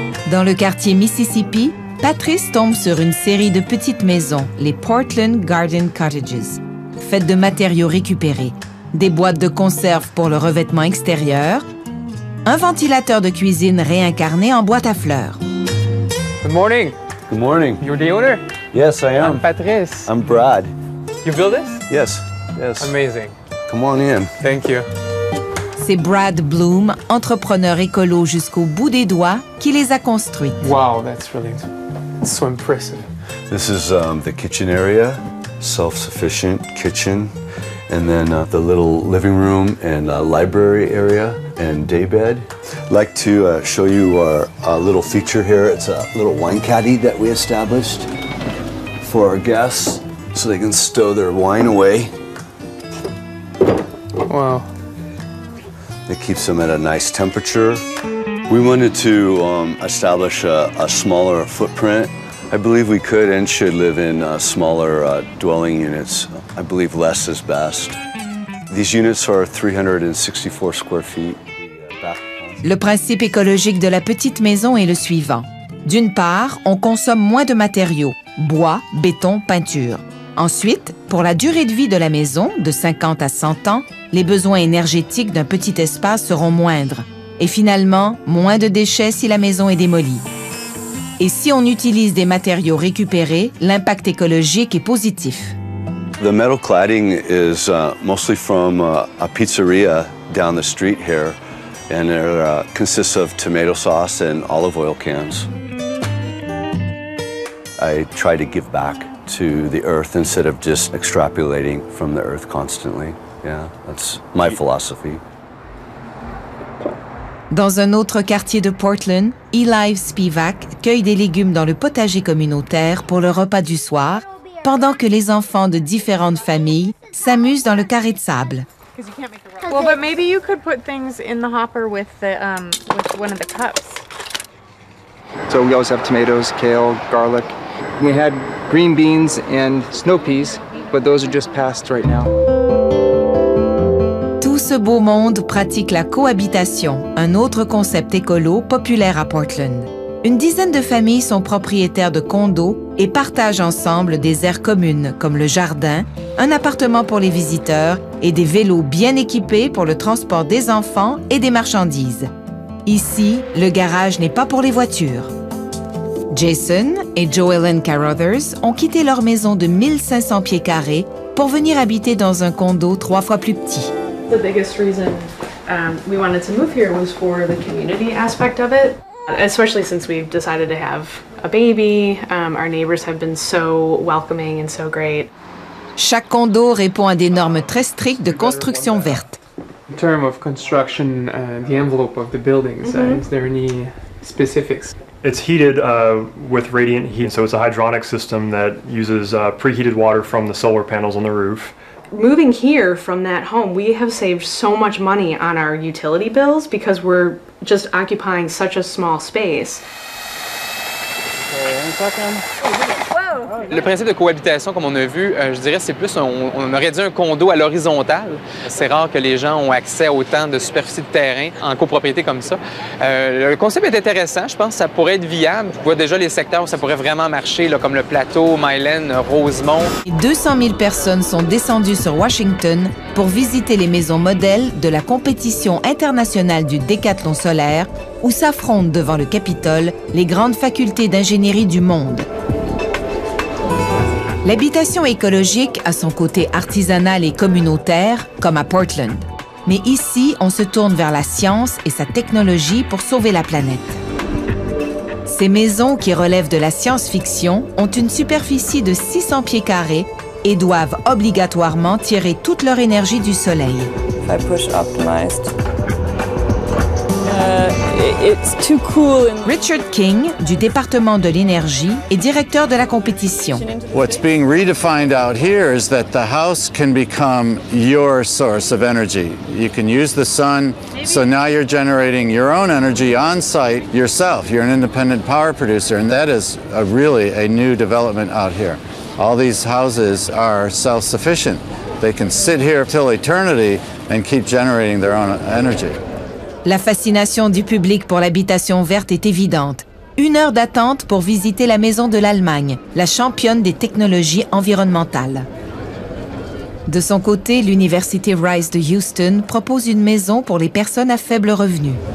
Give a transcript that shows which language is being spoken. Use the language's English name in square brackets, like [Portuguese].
[French] Dans le quartier Mississippi, Patrice tombe sur une série de petites maisons, les Portland Garden Cottages, faites de matériaux récupérés, des boîtes de conserve pour le revêtement extérieur, un ventilateur de cuisine réincarné en boîte à fleurs. [English] Good morning. Good morning. You're the owner? Yes, I am. I'm Patrice. I'm Brad. You built this? Yes, yes. Amazing. Come on in. Thank you. [French] C'est Brad Bloom, entrepreneur écolo jusqu'au bout des doigts, qui les a construites. [English] Wow, that's so impressive. This is the kitchen area, self-sufficient kitchen, and then the little living room and library area and day bed. I'd like to show you our little feature here. It's a little wine caddy that we established for our guests so they can stow their wine away. Wow. It keeps them at a nice temperature. We wanted to establish a smaller footprint. I believe we could and should live in smaller dwelling units. I believe less is best. These units are 364 square feet. [French] Le principe écologique de la petite maison est le suivant. D'une part, on consomme moins de matériaux, bois, béton, peinture. Ensuite, pour la durée de vie de la maison, de 50 à 100 ans, les besoins énergétiques d'un petit espace seront moindres. Et finalement, moins de déchets si la maison est démolie. Et si on utilise des matériaux récupérés, l'impact écologique est positif. [English] The metal cladding is mostly from a pizzeria down the street here, and it consists of tomato sauce and olive oil cans. I try to give back to the earth instead of just extrapolating from the earth constantly. Yeah, that's my philosophy. [French] Dans un autre quartier de Portland, Eli Spivak cueille des légumes dans le potager communautaire pour le repas du soir, pendant que les enfants de différentes familles s'amusent dans le carré de sable. [English] Well, but maybe you could put things in the hopper with one of the cups. So we always have tomatoes, kale, garlic. We had green beans and snow peas, but those are just passed right now. [French] Tout ce beau monde pratique la cohabitation, un autre concept écolo populaire à Portland. Une dizaine de familles sont propriétaires de condos et partagent ensemble des aires communes comme le jardin, un appartement pour les visiteurs et des vélos bien équipés pour le transport des enfants et des marchandises. Ici, le garage n'est pas pour les voitures. Jason et Joellen Carruthers ont quitté leur maison de 1500 pieds carrés pour venir habiter dans un condo 3 fois plus petit. [English] The biggest reason we wanted to move here was for the community aspect of it. Especially since we've decided to have a baby, our neighbors have been so welcoming and so great. [French] Chaque condo répond à des normes très strictes de construction verte. [English] In terms of construction, the envelope of the buildings, is there any specifics? It's heated with radiant heat, so it's a hydronic system that uses preheated water from the solar panels on the roof. Moving here from that home, we have saved so much money on our utility bills because we're just occupying such a small space. [French] Le principe de cohabitation, comme on a vu, je dirais c'est plus, on aurait dit un condo à l'horizontale. C'est rare que les gens ont accès à autant de superficie de terrain en copropriété comme ça. Le concept est intéressant, je pense que ça pourrait être viable. Je vois déjà les secteurs où ça pourrait vraiment marcher, là, comme le plateau, Myland, Rosemont. 200 000 personnes sont descendues sur Washington pour visiter les maisons modèles de la compétition internationale du décathlon solaire où s'affrontent devant le Capitole les grandes facultés d'ingénierie du monde. L'habitation écologique a son côté artisanal et communautaire, comme à Portland. Mais ici, on se tourne vers la science et sa technologie pour sauver la planète. Ces maisons qui relèvent de la science-fiction ont une superficie de 600 pieds carrés et doivent obligatoirement tirer toute leur énergie du soleil. [English] If I push optimized, it's too cool. [French] Richard King, du département de l'énergie, est directeur de la compétition. [English] What's being redefined out here is that the house can become your source of energy. You can use the sun, so now you're generating your own energy on site yourself. You're an independent power producer, and that is really a new development out here. All these houses are self-sufficient. They can sit here till eternity and keep generating their own energy. [French] La fascination du public pour l'habitation verte est évidente. 1 heure d'attente pour visiter la maison de l'Allemagne, la championne des technologies environnementales. De son côté, l'Université Rice de Houston propose une maison pour les personnes à faible revenu.